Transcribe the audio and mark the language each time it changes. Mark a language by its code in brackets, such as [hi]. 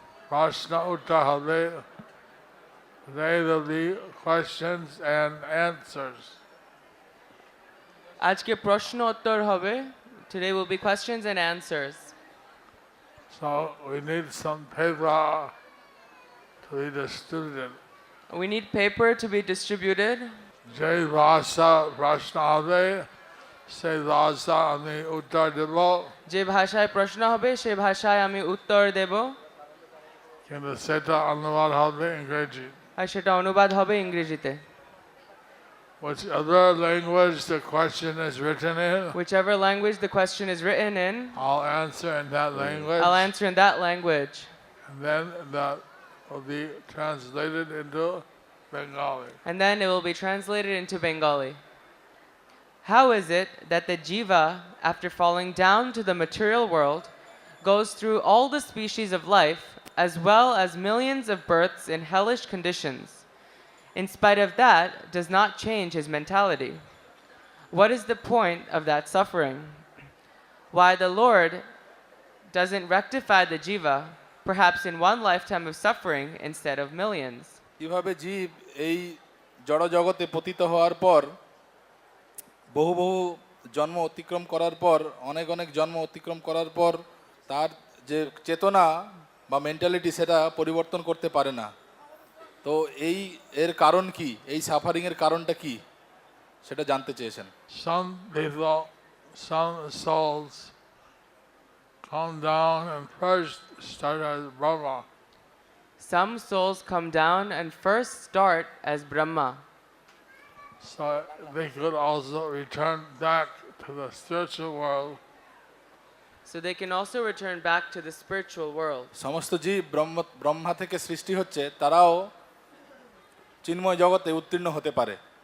[bn] আজকে প্রশ্ন উত্তর হবে [en] They will be questions and answers. [bn] আজকে প্রশ্ন উত্তর হবে. [en] Today will be questions and answers. So we need some paper to be distributed. We need paper to be distributed. [bn] যে ভাষা প্রশ্ন হবে সেই ভাষা আমি উত্তর দেব, যে ভাষায় প্রশ্ন হবে সে ভাষায় আমি উত্তর দেব, কিন্তু সেটা অনুবাদ হবে ইংরেজি. আর সেটা অনুবাদ হবে ইংরেজিতে. [en] Whichever language the question is written in, Whichever language the question is written in, I'll answer in that language. I'll answer in that language. And then that will be translated into Bengali. And then it will be translated into Bengali. How is it that the jiva, after falling down to the material world, goes through all the species of life, as well as millions of births in hellish conditions, in spite of that, does not change his mentality? What is the point of that suffering? Why the Lord doesn't rectify the jiva, perhaps in one lifetime of suffering instead of millions? [bn] কিভাবে জীব এই জড় জগতে পতিত হওয়ার পর বহু বহু জন্ম অতিক্রম করার পর অনেক অনেক জন্ম অতিক্রম করার পর তার যে চেতনা বা মেন্টালিটি সেটা পরিবর্তন করতে পারে না, তো এর কারণ কি, এই সাফারিংয়ের কারণটা কি সেটা জানতে চেয়েছেন. [en] Some people, some souls come down and first start as Brahma. Some souls come down and first start as Brahma, So they could also return back to the spiritual world. so they can also return back to the spiritual world. [bn] সমস্ত জীব ব্রহ্মা থেকে সৃষ্টি হচ্ছে, তারাও চিন্ময় জগতে উত্তীর্ণ হতে পারে.